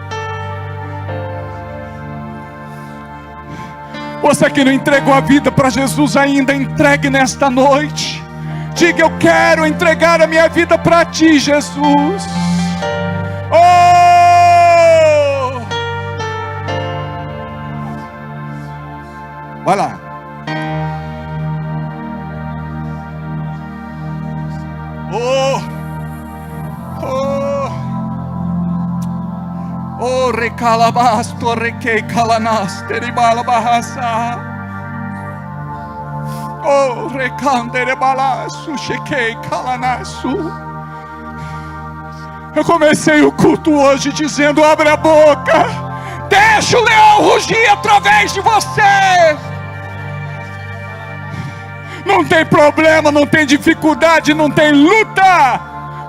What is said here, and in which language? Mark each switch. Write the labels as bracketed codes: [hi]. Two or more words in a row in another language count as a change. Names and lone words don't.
[pt] Você que não entregou a vida para Jesus ainda, entregue nesta noite. Diga: eu quero entregar a minha vida para Ti, Jesus. Oh! Vai lá. Oh! Oh! Oh, recalabasto, requei calanas, teribala bahasa. Oh, recandere balaço, chequei calanaço. Eu comecei o culto hoje dizendo: abre a boca, deixa o leão rugir através de você. Não tem problema, não tem dificuldade, não tem luta.